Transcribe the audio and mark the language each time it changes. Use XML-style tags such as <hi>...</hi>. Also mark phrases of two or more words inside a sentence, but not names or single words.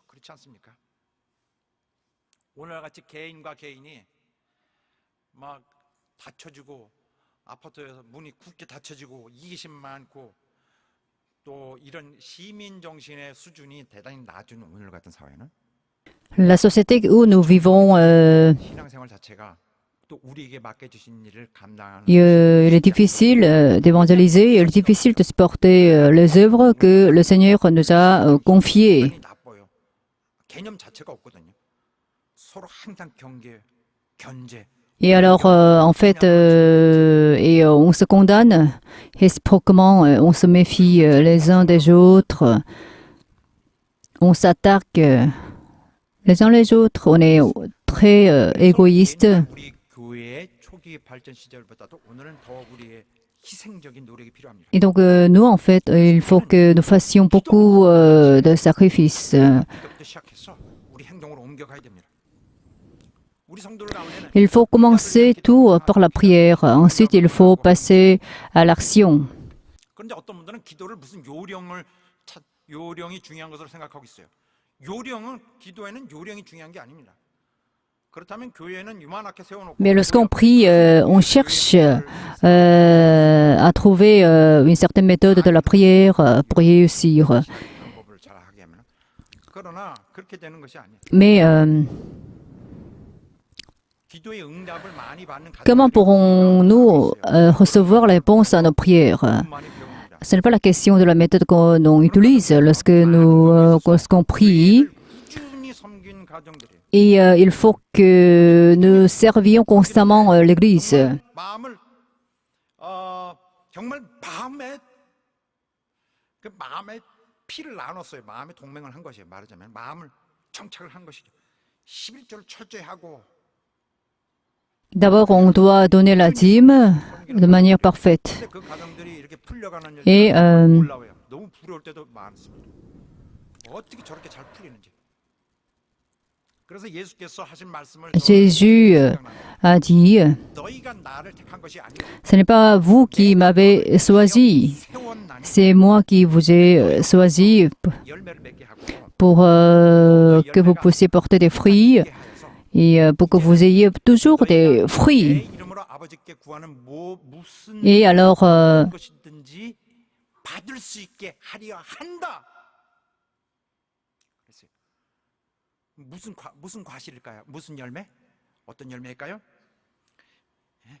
<ko>그렇지 않습니까? 오늘같이 개인과 개인이 막 다쳐지고 아파트에서 문이 굳게 닫혀지고 이기심 많고 또 이런 시민 정신의 수준이 대단히 낮은 오늘 같은 사회는</ko> <fr>La société où nous vivons,</fr> <ko>신앙생활 자체가 또 우리에게 맡겨주신 일을 감당하는</ko> <fr>il est difficile d'évangéliser, il est difficile de supporter les œuvres que le Seigneur nous a confiées.</fr> <ko>아니 나빠요. 개념 자체가 없거든요. 서로 항상 경계, 견제.</ko> <fr>Et alors, en fait, on se condamne réciproquement, on se méfie les uns des autres, on s'attaque les uns les autres, on est très égoïste.</fr> <ko>우리 교회의 초기 발전 시절보다도 오늘은 더 우리의 희생적인 노력이 필요합니다.</ko> <fr>Et donc, nous, en fait, il faut que nous fassions beaucoup de sacrifices.</fr> <ko>기도부터 시작해서 우리 행동으로 옮겨가야 됩니다. 우리 성도들 가운데는</ko> <fr>Il faut commencer tout par la prière. Ensuite, il faut passer à l'action.</fr> <ko>그런데 어떤 분들은 기도를 무슨 요령이 중요한 것으로 생각하고 있어요. 요령은 기도에는 요령이 중요한 게 아닙니다. 그렇다면 교회는 유만하게 세워놓고</ko> <fr>Mais lorsqu'on prie, on cherche à trouver une certaine méthode de la prière pour réussir.</fr> <ko>방법을 잘 하게 하면 그러나 그렇게 되는 것이 아니에요.</ko> <fr>Mais</fr> <ko>기도의 응답을 많이 받는</ko> <fr>comment pourrons-nous recevoir la réponse à nos prières?</fr> <ko>많이 배웁니다.</ko> <fr>Ce n'est pas la question de la méthode qu'on utilise lorsqu'on prie.</fr> <ko>꾸준히 섬긴 가정들이</ko> <fr>Et il faut que nous servions constamment l'Église.</fr> <ko>마음을 정말 마음에 피를 나눴어요. 마음의 동맹을 한 것이에요. 말하자면 마음을 정착을 한 것이죠. 11조를 철저히 하고</ko> <fr>D'abord, on doit donner la dîme de manière parfaite.</fr> <ko>근데 그 가정들이 이렇게 풀려가는 예, 너무 놀라워요. 너무 부러울 때도 많습니다. 어떻게 저렇게 잘 풀리는지. 그래서 예수께서 하신 말씀을</ko> <fr>Jésus a dit,</fr> <ko>너희가 나를 택한 것이 아니고</ko> <fr>ce n'est pas vous qui m'avez choisi,</fr> <ko>세원 나니</ko> <fr>c'est moi qui vous ai choisi</fr> <ko>열매를 맺게 하고</ko> <fr>pour que vous puissiez porter des fruits</fr> <ko>맺게 하여서</ko> <fr>et pour que vous ayez toujours des</fr> <ko>내</ko> <fr>fruits.</fr> <ko>이름으로 아버지께 구하는 무슨</ko> <fr>Et alors,</fr> <ko>것이든지 받을 수 있게 하려 한다. 그랬어요. 무슨 과실일까요? 무슨 열매? 어떤 열매일까요? 예?</ko>